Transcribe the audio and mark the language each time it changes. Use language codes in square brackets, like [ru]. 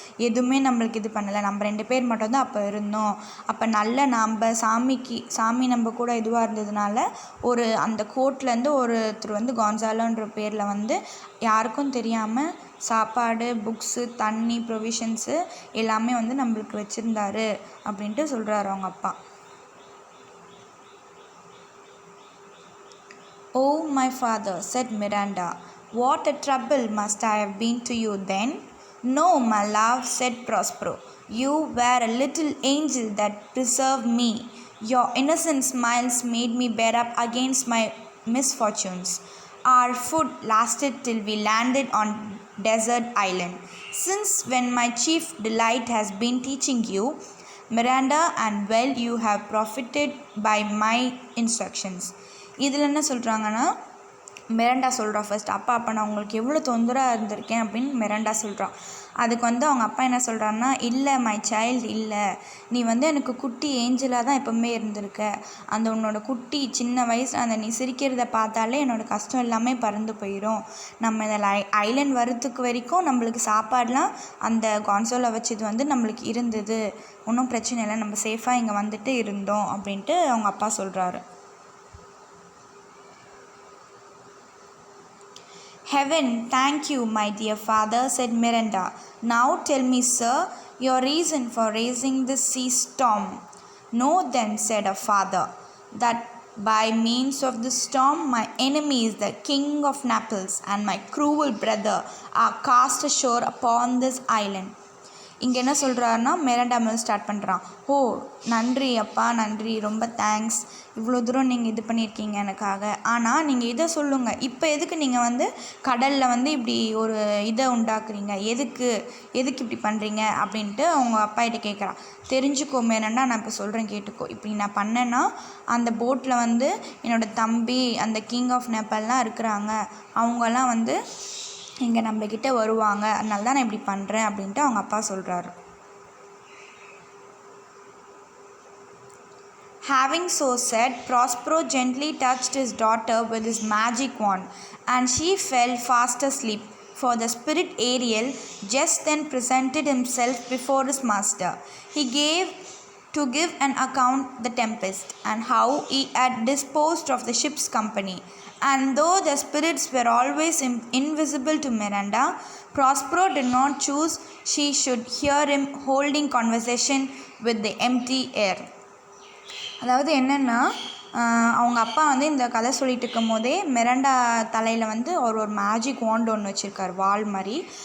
[ta] எதுவுமே நம்மளுக்கு இது பண்ணலை. நம்ம 2 பேர் மட்டும்தான் அப்போ இருந்தோம். அப்போ நல்ல நம்ம சாமி நம்ம கூட இதுவாக இருந்ததுனால ஒரு அந்த கோட்லேருந்து ஒருத்தர் வந்து கான்சாலோன்ற பேரில் வந்து யாருக்கும் தெரியாமல் சாப்பாடு, புக்ஸு, தண்ணி, ப்ரொவிஷன்ஸு எல்லாமே வந்து நம்மளுக்கு வச்சுருந்தாரு அப்படின்ட்டு சொல்கிறாரு அவங்க அப்பா. [en] "Oh, my father," said Miranda, "what a trouble must I have been to you then?" "No, my love," said Prospero, "you were a little angel that preserved me. Your innocent smiles made me bear up against my misfortunes. Our food lasted till we landed on desert island. Since when my chief delight has been teaching you, Miranda, and well you have profited by my instructions." [ta] இதில் என்ன சொல்கிறாங்கன்னா Miranda சொல்கிறான் first, அப்பா நான் உங்களுக்கு எவ்வளோ தொந்தரவாக இருந்திருக்கேன் அப்படின்னு மிராண்டா சொல்கிறான். அதுக்கு வந்து அவங்க அப்பா என்ன சொல்கிறான்னா, இல்லை [en] my child, [ta] இல்லை, நீ வந்து எனக்கு குட்டி ஏஞ்சலாக தான் எப்போவுமே இருந்திருக்க. அந்த உன்னோட குட்டி சின்ன வயசு அந்த நீ சிரிக்கிறத பார்த்தாலே என்னோடய கஷ்டம் எல்லாமே பறந்து போயிடும். நம்ம இந்த ஐலண்ட் வரத்துக்கு வரைக்கும் நம்மளுக்கு சாப்பாடெலாம் அந்த கான்சோலை வச்சது வந்து நம்மளுக்கு இருந்தது. ஒன்றும் பிரச்சனை இல்லை, நம்ம சேஃபாக இங்கே வந்துட்டு இருந்தோம் அப்படின்ட்டு அவங்க அப்பா சொல்கிறாரு. [en] "Heaven thank you, my dear father," said Miranda. "Now tell me, sir, your reason for raising this sea storm." "Know then," said her father, "that by means of this storm my enemies, the king of Naples, and my cruel brother are cast ashore upon this island." [ta] இங்கே என்ன சொல்கிறாருன்னா Miranda மேல் start பண்ணுறான். "ஓ, நன்றி அப்பா, நன்றி, ரொம்ப thanks, இவ்வளோ தூரம் நீங்கள் இது பண்ணியிருக்கீங்க எனக்காக. ஆனால் நீங்கள் இதை சொல்லுங்கள், இப்போ எதுக்கு நீங்கள் வந்து கடலில் வந்து இப்படி ஒரு இதை உண்டாக்குறீங்க, எதுக்கு இப்படி பண்ணுறீங்க அப்படின்ட்டு அவங்க அப்பா கிட்ட கேட்குறான். "தெரிஞ்சுக்கோ மிராண்டா, நான் இப்போ சொல்கிறேன் கேட்டுக்கோ. இப்படி நான் பண்ணேன்னா அந்த போட்டில் வந்து என்னோடய தம்பி அந்த கிங் ஆஃப் நேபாள்லாம் இருக்கிறாங்க, அவங்கெல்லாம் வந்து இங்கே நம்மக்கிட்ட வருவாங்க, அதனால தான் நான் இப்படி பண்ணுறேன்" அப்படின்ட்டு அவங்க அப்பா சொல்கிறாரு. [en] Having so said, Prospero gently touched his daughter with his magic wand, and she fell fast asleep, for the spirit Ariel just then presented himself before his master. He gave to give an account the Tempest, and how he had disposed of the ship's company. And though the spirits were always invisible to Miranda, Prospero did not choose she should hear him holding conversation with the empty air. [ta] அதாவது என்னென்னா அவங்க அப்பா வந்து இந்த கதை சொல்லிட்டு இருக்கும் போதே மிராண்டா தலையில் வந்து ஒரு மேஜிக் வாண்ட் ஒன்று வச்சுருக்காரு, வால் மாதிரி.